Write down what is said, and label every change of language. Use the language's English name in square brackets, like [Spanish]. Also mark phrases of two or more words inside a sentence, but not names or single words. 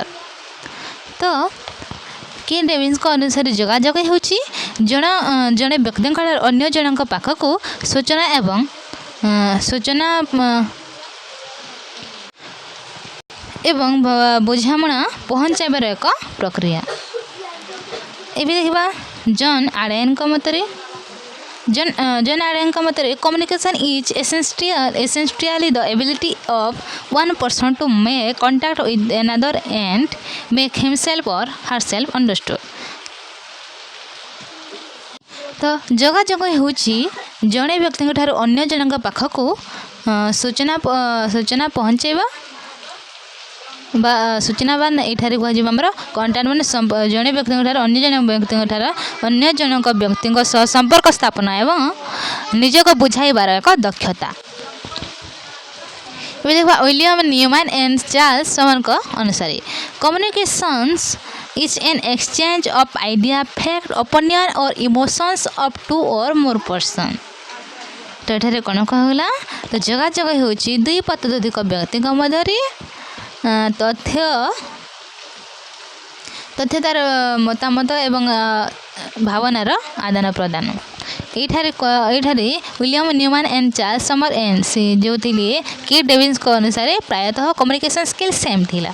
[Odia] ତ କି ଡେଭିସ୍ଙ୍କ ଅନୁସାରେ ଯୋଗାଯୋଗ ହେଉଛି ଜଣେ ବ୍ୟକ୍ତିଙ୍କ ଅନ୍ୟ ଜଣଙ୍କ ପାଖକୁ ସୂଚନା ଏବଂ ବୁଝାମଣା ପହଞ୍ଚାଇବାର ଏକ ପ୍ରକ୍ରିୟା। ଏବେ ଦେଖିବା ଜନ୍ ଆଡେନଙ୍କ ମତରେ [English] communication is essentially the ability of one person to make contact with another and make himself or herself understood। [Odia] ତ ଯୋଗାଯୋଗ ହେଉଛି ଜଣେ ବ୍ୟକ୍ତିଙ୍କ ଠାରୁ ଅନ୍ୟ ଜଣଙ୍କ ପାଖକୁ ସୂଚନା ପହଞ୍ଚାଇବା ବା ସୂଚନା ବା ଏଠାରେ କୁହାଯିବ ଆମର କଣ୍ଟାକ୍ଟ ମାନେ ଜଣେ ବ୍ୟକ୍ତିଙ୍କ ଠାରୁ ଅନ୍ୟ ଜଣଙ୍କ ବ୍ୟକ୍ତିଙ୍କ ସହ ସମ୍ପର୍କ ସ୍ଥାପନ ଏବଂ ନିଜକୁ ବୁଝାଇବାର ଏକ ଦକ୍ଷତା। ଏବେ ଦେଖିବା ୱିଲିୟମ୍ ନ୍ୟୁମ୍ୟାନ୍ ଆଣ୍ଡ ଚାର୍ଲ୍ସ ସମରଙ୍କ ଅନୁସାରେ [English] କମ୍ୟୁନିକେସନ୍ସ is an exchange of idea, fact, opinion or emotions of two or more person। [Odia] ତ ଏଠାରେ କ'ଣ କହିଲା ତ ଯୋଗାଯୋଗ ହେଉଛି ଦୁଇ ବା ତତୋଧିକ ବ୍ୟକ୍ତିଙ୍କ ମଧ୍ୟରେ ତଥ୍ୟ ତାର ମତାମତ ଏବଂ ଭାବନାର ଆଦାନ ପ୍ରଦାନ। ଏଇଠାରେ ୱିଲିୟମ୍ ନ୍ୟୁମ୍ୟାନ୍ ଆଣ୍ଡ ଚାର୍ଲ୍ସ ସମର ସେ ଯେଉଁଥିଲେ କି ଡେଭିସ୍ଙ୍କ ଅନୁସାରେ ପ୍ରାୟତଃ [English] communication skill same [Odia] ଥିଲା।